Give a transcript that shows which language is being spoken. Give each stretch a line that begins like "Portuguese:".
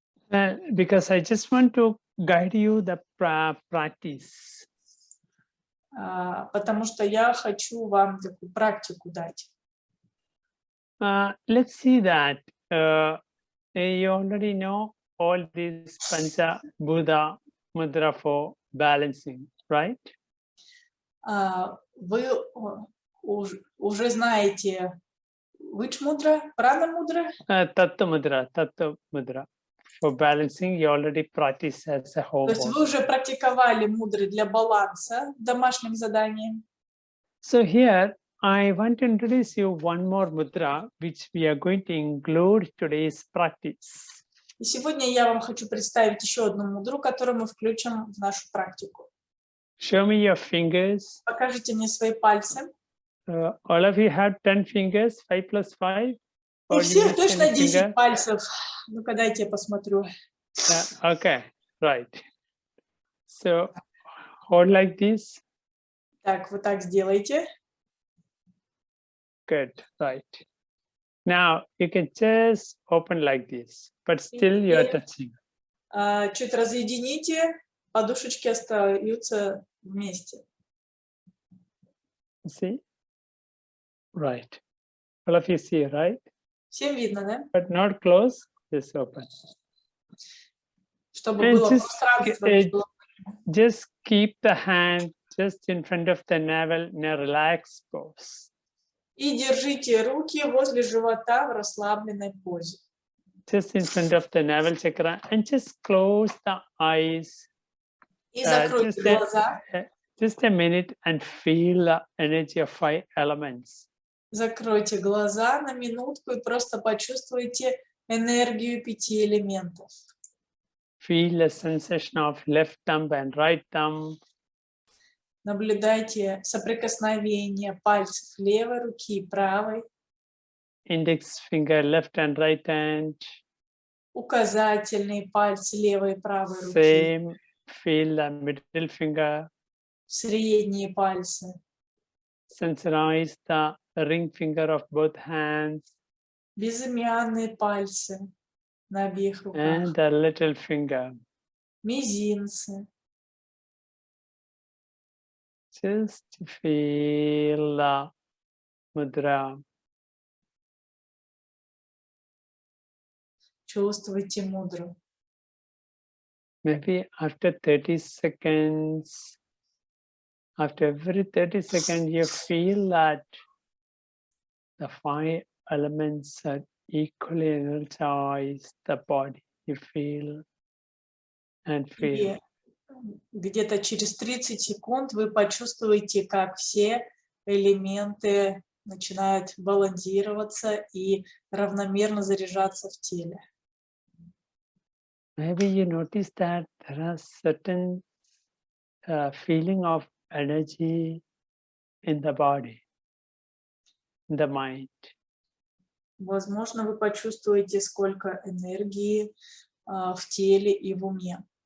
English: Because I just want to guide you the practice.
Russian: Потому что я хочу вам такую практику дать.
English: Let's see that you already know all these Pанча Buddha mudra for balancing, right?
Russian: Вы уже знаете,
English: which mudra? Prana mudra? Tattva Mudra. For balancing, you already practice as a whole.
Russian: То есть вы уже практиковали мудры для баланса в домашнем задании.
English: So here, I want to introduce you one more mudra, which we are going to include today's practice.
Russian: И сегодня я вам хочу представить еще одну мудру, которую мы включим в нашу практику.
English: Show me your fingers.
Russian: Покажите мне свои пальцы.
English: All of you have 10 fingers, 5 plus 5.
Russian: У всех точно 10 пальцев. Ну-ка, дайте я посмотрю.
English: Okay, right. So, hold like this.
Russian: Так, вот так сделайте.
English: Good, right. Now, you can just open like this, but still you are touching.
Russian: Чуть разъедините, подушечки остаются вместе.
English: See? Right. All of you see, right?
Russian: Всем видно, да?
English: But not close, just open.
Russian: Чтобы было пространство.
English: Just keep the hand just in front of the navel in a relaxed pose.
Russian: И держите руки возле живота в расслабленной позе.
English: Just in front of the navel chakra and just close the eyes.
Russian: И закройте глаза.
English: Just a minute and feel the energy of 5 elements.
Russian: Закройте глаза на минутку и просто почувствуйте энергию 5 элементов.
English: Feel the sensation of left thumb and right thumb.
Russian: Наблюдайте соприкосновение пальцев левой руки и правой.
English: Index finger, left and right hand.
Russian: Указательные пальцы левой и правой руки.
English: Same. Feel the middle finger.
Russian: Средние пальцы.
English: Sensorize the ring finger of both hands.
Russian: Безымянные пальцы на обеих руках.
English: And the little finger.
Russian: Мизинцы.
English: Just feel the mudra.
Russian: Чувствуйте мудру.
English: Maybe after 30 seconds, after every 30 seconds, you feel that the 5 elements are equally energized, the body, you feel and feel.
Russian: Где-то через 30 секунд вы почувствуете, как все элементы начинают балансироваться и равномерно заряжаться в теле.
English: Maybe you notice that there are certain feeling of energy in the body, in the mind.
Russian: Возможно, вы почувствуете, сколько энергии в теле и в уме.